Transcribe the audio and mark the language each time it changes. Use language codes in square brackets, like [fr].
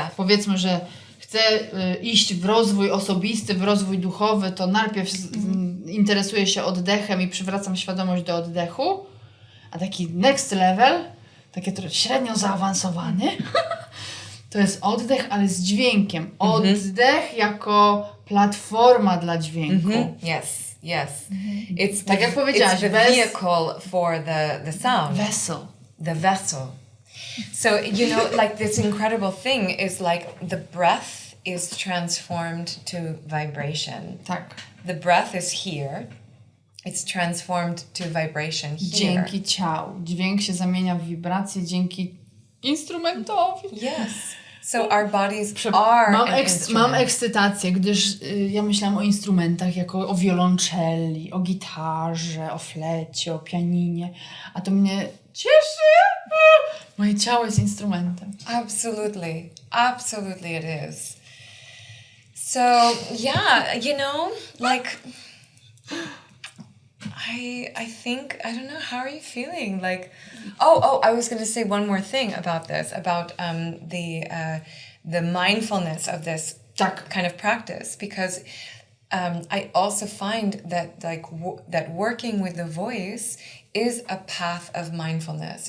[pl] Powiedzmy, że chcę iść w rozwój osobisty, w rozwój duchowy, to najpierw interesuję się oddechem i przywracam świadomość do oddechu. A taki [en] next level, [pl] taki trochę średnio zaawansowany, to jest oddech, ale z dźwiękiem. Oddech jako platforma dla dźwięku. [en] Yes. It's [pl] tak jak powiedziałaś, [en] it's the vehicle for the sound. Vessel. The vessel. So, you know, like this incredible thing is like the breath is transformed to vibration. [pl] Tak. [en] The breath is here. It's transformed to vibration here. [pl] Dzięki ciału. Dźwięk się zamienia w wibrację dzięki instrumentowi. [en] Yes. So our bodies are [pl] Mam, [en] an instrument. [pl] mam ekscytację, gdyż ja myślałam o instrumentach jako o wiolonczeli, o gitarze, o flecie, o pianinie, a to mnie cieszy. Moje ciało jest instrumentem. [en] Absolutely. Absolutely it is. So, yeah, you know, like I think, I don't know, how are you feeling? Like, I was going to say one more thing about this, about the mindfulness of this kind of practice, because I also find that that working with the voice is a path of mindfulness.